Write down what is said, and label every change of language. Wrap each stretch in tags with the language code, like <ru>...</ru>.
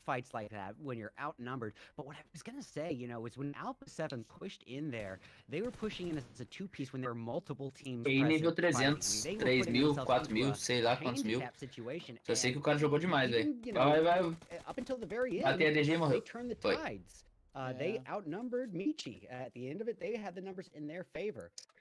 <en>Fights like that when you're outnumbered. But what I was gonna say, you know, is when Alpha 7 pushed in there, they were pushing in as a two-piece when there were multiple teams.</en> <pt>E nível 300, 3.000, 4.000, sei lá quantos mil. Só sei que o cara jogou demais, velho. Vai. Batei a DG e morreu. Foi.</pt> <en>They outnumbered Michi. At the end of it, they had the numbers in their favor.</en>